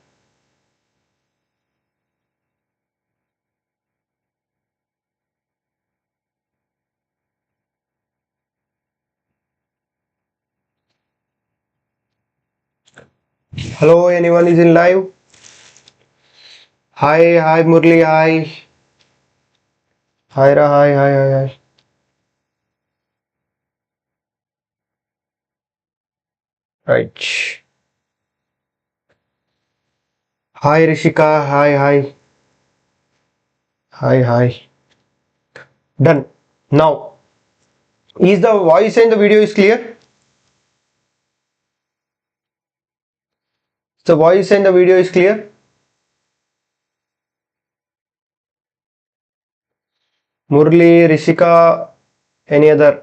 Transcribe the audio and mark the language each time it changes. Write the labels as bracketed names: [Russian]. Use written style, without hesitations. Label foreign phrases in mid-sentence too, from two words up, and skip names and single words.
[English] Hello. Anyone is in live? Hi. Hi, Murli. Hi. Hi, Ra. Hi. Hi. Hi. Hi. Right. Hi, Rishika. Hi. Hi. Hi. Hi. Done. Now, is the voice and the video is clear? The voice and the video is clear? Murli, Rishika, any other?